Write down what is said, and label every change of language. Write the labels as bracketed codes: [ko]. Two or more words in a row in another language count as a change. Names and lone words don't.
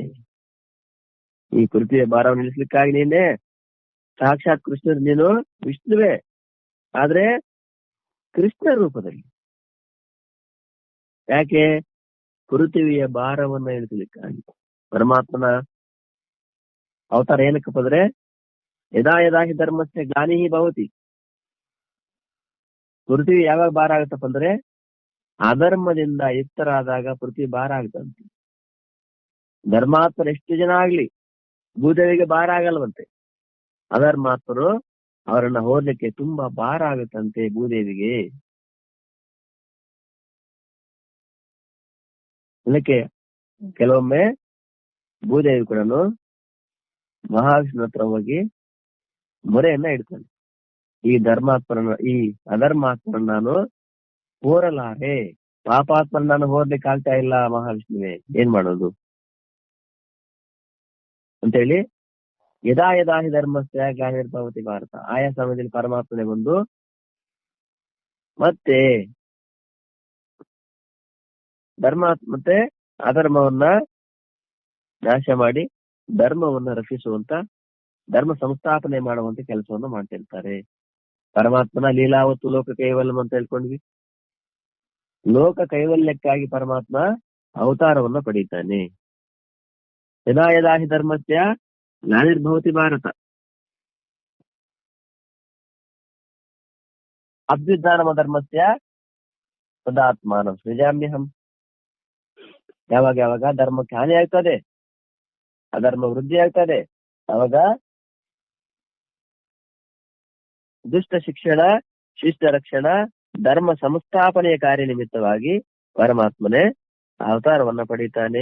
[kn] ಈ ಪೃಥ್ವಿಯ ಭಾರವನ್ನು ಇಳಿಸಲಿಕ್ಕಾಗಿ ನೀನೇ ಸಾಕ್ಷಾತ್ ಕೃಷ್ಣ, ನೀನು ವಿಷ್ಣುವೇ ಆದ್ರೆ ಕೃಷ್ಣ ರೂಪದಲ್ಲಿ. ಯಾಕೆ? ಪೃಥ್ವಿಯ ಭಾರವನ್ನ ಇಳಿಸಲಿಕ್ಕಾಗಿ. ಪರಮಾತ್ಮನ ಅವತಾರ ಏನಕ್ಕಪ್ಪ ಅಂದ್ರೆ [sa] ಯದಾ ಯದಾ ಹಿ ಧರ್ಮಸ್ಯ ಗ್ಲಾನಿಹಿ ಭವತಿ. [kn] ಪೃಥ್ವಿ ಯಾವಾಗ ಭಾರ ಆಗತ್ತಪ್ಪ ಅಂದ್ರೆ ಅಧರ್ಮದಿಂದ ಯುಕ್ತರಾದಾಗ ಪೃಥ್ವಿ ಭಾರ ಆಗತ್ತಂತೆ. ಧರ್ಮಾತ್ಮರು ಎಷ್ಟು ಜನ ಆಗ್ಲಿ ಭೂದೇವಿಗೆ ಭಾರ ಆಗಲ್ವಂತೆ. ಅಧರ್ಮಾತ್ಮರು ಅವರನ್ನ ಹೋರ್ಲಿಕ್ಕೆ ತುಂಬಾ ಭಾರ ಆಗುತ್ತಂತೆ ಭೂದೇವಿಗೆ. ಇದಕ್ಕೆ ಕೆಲವೊಮ್ಮೆ ಭೂದೇವಿ ಕೂಡ ಮಹಾವಿಷ್ಣು ಹತ್ರ ಹೋಗಿ ಮೊರೆಯನ್ನ ಇಡ್ತಾನೆ, ಈ ಅಧರ್ಮಾತ್ಮರನ್ನ ನಾನು ಹೋರಲಾರೆ, ಪಾಪಾತ್ಮನ ನಾನು ಹೋರ್ಲಿಕ್ಕೆ ಆಗ್ತಾ ಇಲ್ಲ ಮಹಾವಿಷ್ಣುವೇ, ಏನ್ ಮಾಡೋದು ಅಂತೇಳಿ [sa] ಯದಾ ಯದಾ ಹಿ ಧರ್ಮಸ್ಯ ಗ್ಲಾನಿರ್ಭವತಿ ಭಾರತ. [kn] ಆಯಾ ಸಮಯದಲ್ಲಿ ಪರಮಾತ್ಮನೆ ಬಂದು ಮತ್ತೆ ಮತ್ತೆ ಅಧರ್ಮವನ್ನ ನಾಶ ಮಾಡಿ ಧರ್ಮವನ್ನ ರಕ್ಷಿಸುವಂತ, ಧರ್ಮ ಸಂಸ್ಥಾಪನೆ ಮಾಡುವಂತ ಕೆಲಸವನ್ನ ಮಾಡ್ತಿರ್ತಾರೆ. ಪರಮಾತ್ಮನ ಲೀಲಾವತ್ತು ಲೋಕ ಕೈವಲ್ಯಂ ಅಂತ ಹೇಳ್ಕೊಂಡ್ವಿ. ಲೋಕ ಕೈವಲ್ಯಕ್ಕಾಗಿ ಪರಮಾತ್ಮ ಅವತಾರವನ್ನ ಪಡೀತಾನೆ. [sa] ಯದಾ ಯದಾ ಹಿ ಧರ್ಮಸ್ಯ ಗ್ಲಾನಿರ್ಭವತಿ ಭಾರತ. ಅಭ್ಯುತ್ಥಾನಮ ಧರ್ಮಸ್ಯ ಸದಾತ್ಮಾನಂ ಸೃಜಾಮ್ಯಹಂ. [kn] ಯಾವಾಗ ಧರ್ಮಕ್ಕೆ ಹಾನಿ ಆಗ್ತದೆ, ಅಧರ್ಮ ವೃದ್ಧಿ ಆಗ್ತದೆ, ಅವಾಗ ದುಷ್ಟ ಶಿಕ್ಷಣ, ಶಿಷ್ಟ ರಕ್ಷಣ, ಧರ್ಮ ಸಂಸ್ಥಾಪನೆಯ ಕಾರ್ಯ ನಿಮಿತ್ತವಾಗಿ ಪರಮಾತ್ಮನೇ ಅವತಾರವನ್ನ ಪಡೀತಾನೆ.